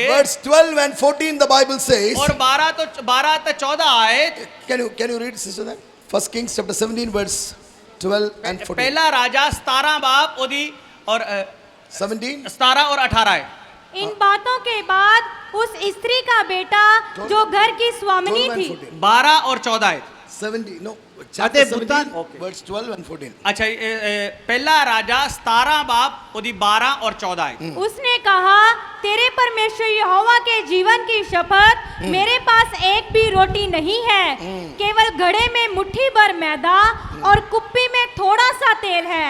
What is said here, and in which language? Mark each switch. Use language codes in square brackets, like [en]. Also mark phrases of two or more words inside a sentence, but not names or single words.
[en] verse 12 and 14, the Bible says. [pa] ਔਰ 12 ਤੋਂ 14 ਆਇਤ [en] Can you read, sister? That First Kings chapter 17, verse 12 and 14. [pa] ਪਹਿਲਾ ਰਾਜਾ 17 ਬਾਬ ਉਹਦੀ ਔਰ 17. [hi] 17 और 18 है इन बातों के बाद उस स्त्री का बेटा जो घर की स्वामिनी [en] 12 and [hi] थी 14. 12 और 14 है 70. [en] No. [pa] ਅਤੇ [en] Chapter [pa] ਬੁੱਤਾਂ [en] 17, verse 12 and 14. [hi] अच्छा पहला राजा 17 बाब ਉਹਦੀ 12 और 14 है उसने कहा तेरे परमेश्वर यहोवा के जीवन की शपथ मेरे पास एक भी रोटी नहीं है केवल घड़े में मुट्ठी भर मैदा और कुप्पी में थोड़ा सा तेल है